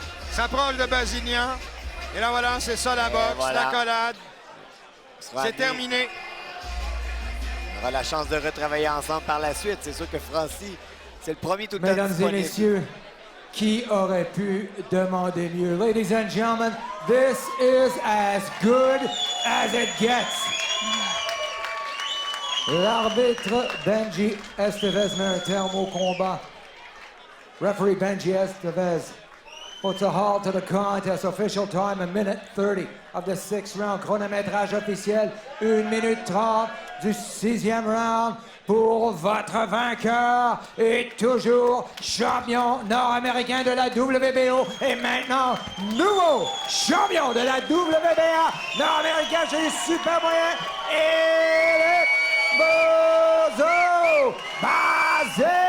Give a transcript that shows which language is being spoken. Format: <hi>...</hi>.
<fr>S'approche de Bazignan. Et là, voilà, c'est ça la boxe, voilà. l'accolade. C'est terminé. On aura la chance de retravailler ensemble par la suite. C'est sûr que Francis, c'est le premier tout le temps Mesdames et disponible. messieurs, qui aurait pu demander mieux?</fr> <en>Ladies and gentlemen, this is as good as it gets.</en> <fr>L'arbitre Benji Estevez met un terme au combat.</fr> <en>Referee Benji Estevez puts a halt to the contest. Official time, 1:30 of the 6th round.</en> <fr>Chronométrage officiel, 1:30 du 6e round. Pour votre vainqueur et toujours champion nord-américain de la WBO et maintenant nouveau champion de la WBA nord-américain chez les super moyens, Eric Bozo Bazignan.</fr>